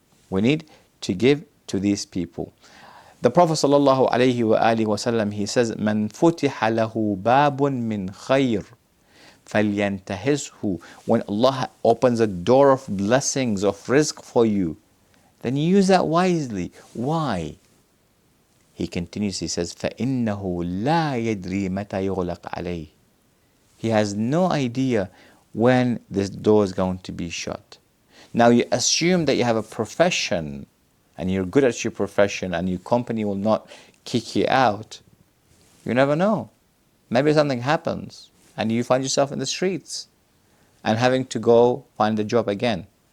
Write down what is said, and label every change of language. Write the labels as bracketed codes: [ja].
[en] We need to give to these people. The Prophet sallallahu alaihi wasallam, he says, [ar] "Man futiha lahu babun min khayr, falyantahishu." [en] When Allah opens a door of blessings, of rizq for you, then use that wisely. Why? He continues, he says, [ar] فَإِنَّهُ لَا يَدْرِي مَتَى يُغْلَقَ عَلَيْهِ. [en] He has no idea when this door is going to be shut. Now you assume that you have a profession and you're good at your profession and your company will not kick you out. You never know. Maybe something happens and you find yourself in the streets and having to go find a job again.